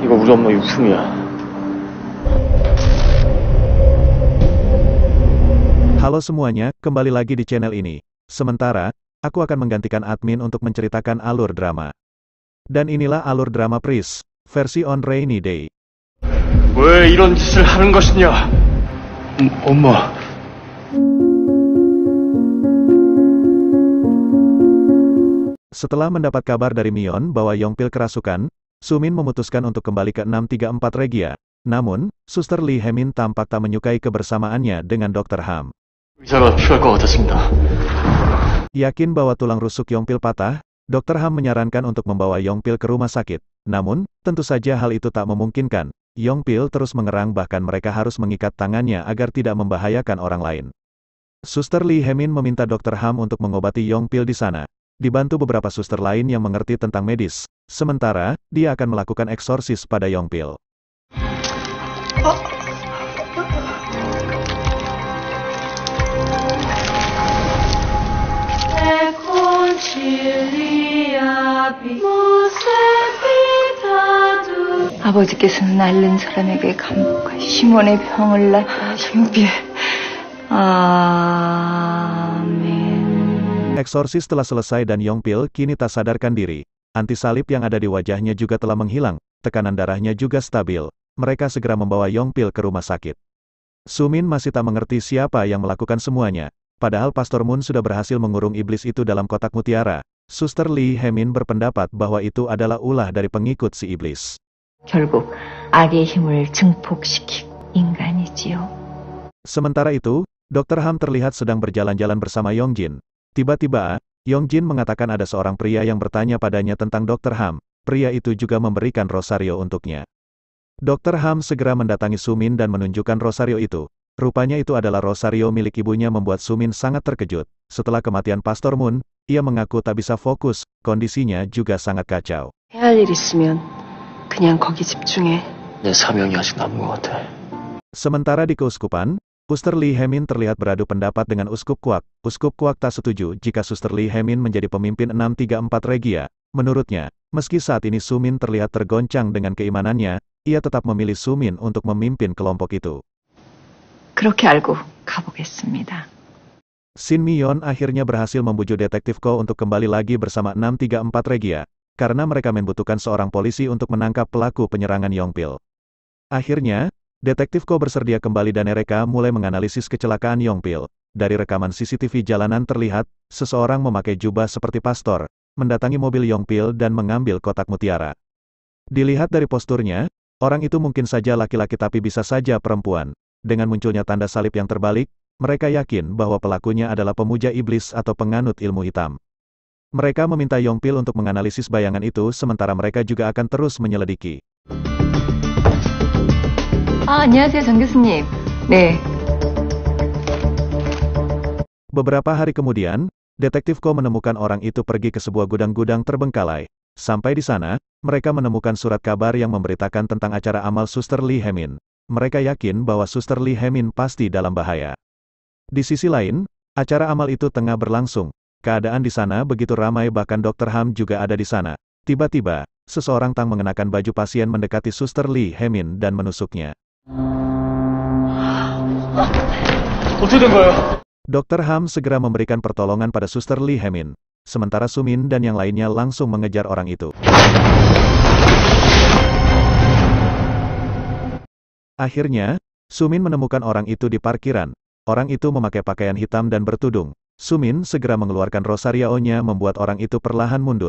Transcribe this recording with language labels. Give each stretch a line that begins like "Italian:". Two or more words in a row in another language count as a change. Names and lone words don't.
Korean: 엄마 유품이야.
Indonesian: Halo semuanya, kembali lagi di channel ini. Sementara, aku akan menggantikan admin untuk menceritakan alur drama. Dan inilah alur drama Pris, versi
English: on rainy day.
Korean: 왜 이런 짓을 하는 것이냐? 엄마.
Indonesian: Setelah mendapat kabar dari Mion bahwa Yongpil kerasukan, Sumin memutuskan untuk kembali ke 634 Regia. Namun, Suster Lee Hae-min tampak tak menyukai kebersamaannya dengan Dr. Ham.
Korean: 의사가 필요할 것 같았습니다.
Indonesian: Yakin bahwa tulang rusuk Yongpil patah, Dr. Ham menyarankan untuk membawa Yongpil ke rumah sakit. Namun, tentu saja hal itu tak memungkinkan. Yongpil terus mengerang, bahkan mereka harus mengikat tangannya agar tidak membahayakan orang lain. Suster Lee Hae-min meminta Dr. Ham untuk mengobati Yongpil di sana. Dibantu beberapa suster lain yang mengerti tentang medis. Sementara, dia akan melakukan eksorsis pada Yongpil.
Korean: 아버지께서는 앓는 사람에게 감독과 시몬의 병을 낫다. 용필. 아멘.
Indonesian: Eksorsis telah selesai dan Yongpil kini tak sadarkan diri. Antisalib yang ada di wajahnya juga telah menghilang, tekanan darahnya juga stabil. Mereka segera membawa Yongpil ke rumah sakit. Sumin masih tak mengerti siapa yang melakukan semuanya. Padahal Pastor Moon sudah berhasil mengurung iblis itu dalam kotak mutiara. Suster Lee Hae-min berpendapat bahwa itu adalah ulah dari pengikut si iblis.
Korean: 결국 악의 힘을 증폭시킨 인간이지요.
Indonesian: Sementara itu, Dr. Ham terlihat sedang berjalan-jalan bersama Yongjin. Tiba-tiba, Yongjin mengatakan ada seorang pria yang bertanya padanya tentang Dr. Ham. Pria itu juga memberikan rosario untuknya. Dr. Ham segera mendatangi Sumin dan menunjukkan rosario itu. Rupanya itu adalah rosario milik ibunya, membuat Sumin sangat terkejut. Setelah kematian Pastor Moon, ia mengaku tak bisa fokus, kondisinya juga sangat kacau.
Korean: 해야 할 일 있으면 그냥 거기 집중해. 내 사명이 아직 남은 것 같아.
Indonesian: Sementara di keuskupan, Suster Lee Hae-min terlihat beradu pendapat dengan Uskup Kwak. Uskup Kwak tak setuju jika Suster Lee Hae-min menjadi pemimpin 634 Regia. Menurutnya, meski saat ini Sumin terlihat tergoncang dengan keimanannya, ia tetap memilih Sumin untuk memimpin kelompok itu.
Korean: 그렇게 알고 가보겠습니다.
Indonesian: Shin Mion akhirnya berhasil membujuk Detektif Ko untuk kembali lagi bersama 634 Regia, karena mereka membutuhkan seorang polisi untuk menangkap pelaku penyerangan Yongpil. Akhirnya, Detektif Ko bersedia kembali dan mereka mulai menganalisis kecelakaan Yongpil. Dari rekaman CCTV jalanan terlihat, seseorang memakai jubah seperti pastor, mendatangi mobil Yongpil dan mengambil kotak mutiara. Dilihat dari posturnya, orang itu mungkin saja laki-laki tapi bisa saja perempuan. Dengan munculnya tanda salib yang terbalik, mereka yakin bahwa pelakunya adalah pemuja iblis atau penganut ilmu hitam. Mereka meminta Yongpil untuk menganalisis bayangan itu, sementara mereka juga akan terus menyelidiki.
Korean: 안녕하세요, 정 교수님. 네.
Indonesian: Beberapa hari kemudian, Detektif Ko menemukan orang itu pergi ke sebuah gudang-gudang terbengkalai. Sampai di sana, mereka menemukan surat kabar yang memberitakan tentang acara amal Suster Lee Hae-min. Mereka yakin bahwa Suster Lee Hae-min pasti dalam bahaya. Di sisi lain, acara amal itu tengah berlangsung. Keadaan di sana begitu ramai, bahkan Dr. Ham juga ada di sana. Tiba-tiba, seseorang tang mengenakan baju pasien mendekati Suster Lee Hae-min dan menusuknya.
Korean: 어떻게 된 거예요?
Indonesian: Dr. Ham segera memberikan pertolongan pada Suster Lee Hae-min. Sementara Sumin dan yang lainnya langsung mengejar orang itu. Akhirnya, Sumin menemukan orang itu di parkiran. Orang itu memakai pakaian hitam dan bertudung. Sumin segera mengeluarkan rosario-nya, membuat orang itu perlahan mundur.